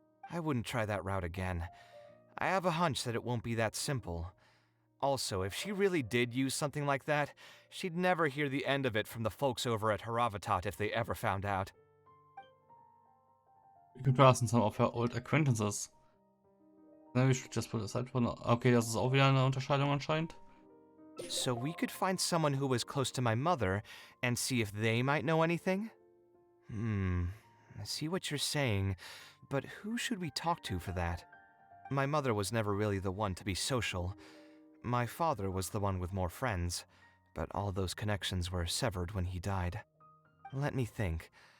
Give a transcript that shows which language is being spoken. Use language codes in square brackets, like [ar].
[en] I wouldn't try that route again. I have a hunch that it won't be that simple. Also, if she really did use something like that, she'd never hear the end of it from the folks over at Haravatat if they ever found out. You could ask some of her old acquaintances. Then we should just put aside for now. [de] Okay, das ist auch wieder eine Unterscheidung anscheinend. [en] So we could find someone who was close to my mother and see if they might know anything? I see what you're saying, but who should we talk to for that? My mother was never really the one to be social. My father was the one with more friends, but all those connections were severed when he died. Let me think.